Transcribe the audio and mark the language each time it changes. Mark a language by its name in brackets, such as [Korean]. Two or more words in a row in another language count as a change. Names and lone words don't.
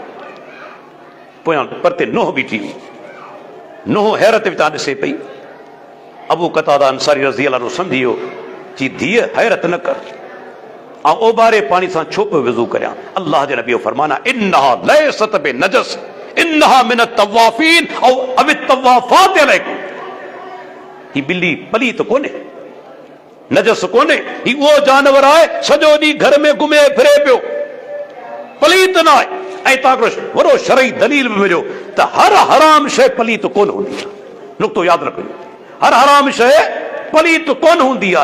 [Sindhi] पोयां परते नोह बीठी हुई, नोह हैरत विचां ॾिसे पई। अबू कतादा अंसारी [Arabic] رضي الله [Sindhi] सम्झी वियो, चई धीअ हैरत न कर, ऐं ओभारे पाणी सां छो पियो वुज़ू करियां? अल्लाह जे नबी जो फरमाना, [Arabic] إنها ليست بنجس إنها من الطوافين أو أو الطوافات عليكم. [Sindhi] ही ॿिली पलीत कोन्हे, नजस कोन्हे, ही उहो जानवर आहे सॼो ॾींहुं घर में घुमे फिरे पियो, पलीत न आहे। ऐं तव्हां वॾो शरई दलील बि मिलियो त हर हराम शइ पलीत कोन हूंदी आहे। नुक़्तो यादि रखो, हर हराम शइ पलीत कोन हूंदी आहे।